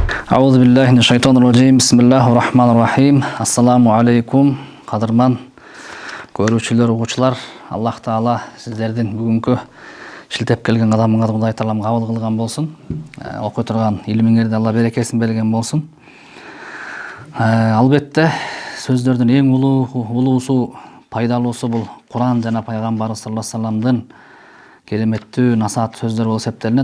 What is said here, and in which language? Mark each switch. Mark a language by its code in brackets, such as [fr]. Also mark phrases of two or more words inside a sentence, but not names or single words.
[ar] أعوذ بالله من الشيطان الرجيم. بسم الله الرحمن الرحيم. السلام عليكم. [ky] Кадырман көрүүчүлөр, угуучулар, Аллах Таала сиздердин бүгүнкү шилтеп келген кадамыңарды Кудай Таалам кабыл кылган болсун. Окуй турган илимиңерде Алла берекесин берген болсун. Албетте сөздөрдүн эң улуусу, пайдалуусу бул Куран жана пайгамбарыбыз [ar] صلى الله عليه وسلم [ky] кереметтүү насаат сөздөр болуп эсептелинет.